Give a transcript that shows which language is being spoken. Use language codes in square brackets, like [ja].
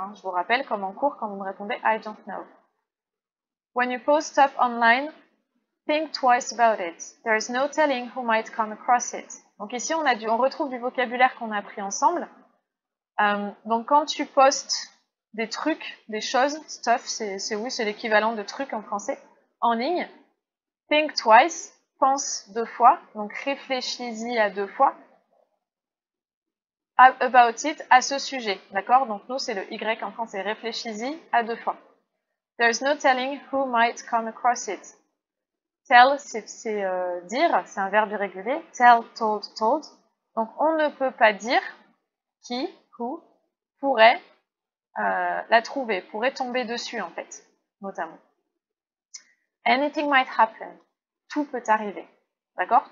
[fr] Hein. Je vous rappelle, comme en cours, quand vous me répondez [en] I don't know. When you post stuff online, think twice about it. There is no telling who might come across it. [fr] Donc ici, on retrouve du vocabulaire qu'on a appris ensemble. Donc quand tu postes des trucs, des choses, stuff, c'est l'équivalent de truc en français, en ligne. Think twice, pense 2 fois, donc réfléchis-y à 2 fois. About it, à ce sujet, d'accord? Donc nous, c'est le Y en français, réfléchis-y à 2 fois. [en] There's no telling who might come across it. [fr] Tell, c'est dire, c'est un verbe irrégulier. Tell, told, told. Donc on ne peut pas dire qui, who, pourrait la trouver, pourrait tomber dessus en fait, notamment. [en] Anything might happen. [fr] Tout peut arriver. D'accord?